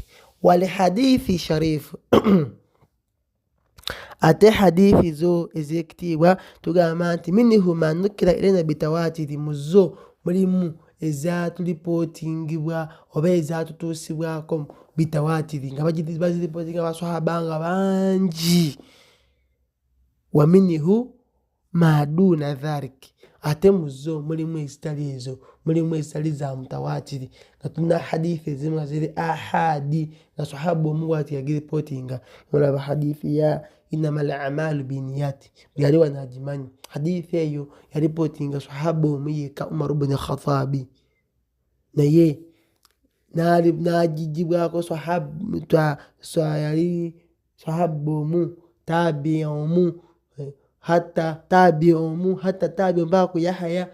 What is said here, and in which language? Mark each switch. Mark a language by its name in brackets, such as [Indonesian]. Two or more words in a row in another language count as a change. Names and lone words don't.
[Arabic] والحديث الشريف [Ganda] ate hadithi zo ezekitiibwa tugamba nti [Arabic] منه ما نقل إلينا بالتواتر [Ganda] muzo mulimu ezatulipotingibwa oba ezatutuusibwako bitawatiri nga baziripotinga basahaba nga bangi. [Arabic] ومنه ما دون ذلك [Ganda] ate muzo mulimu ezitali ezo mulimu ezitali za mutawatiri nga tulina hadithi ezimu nga ziri ahadi nga sahaba omu bw'ati yagiripotinga. Olaba hadithi ya [Arabic] إنما الأعمال بالنيات [Ganda] yali wano agimanyi. Hadithi eyo yaripotinga sahaba omu yekka Umar ibn Khattabi naye n'agijibwako yali sahaba omu, tabi omu, hatta tabi omu mpaka ku Yahya.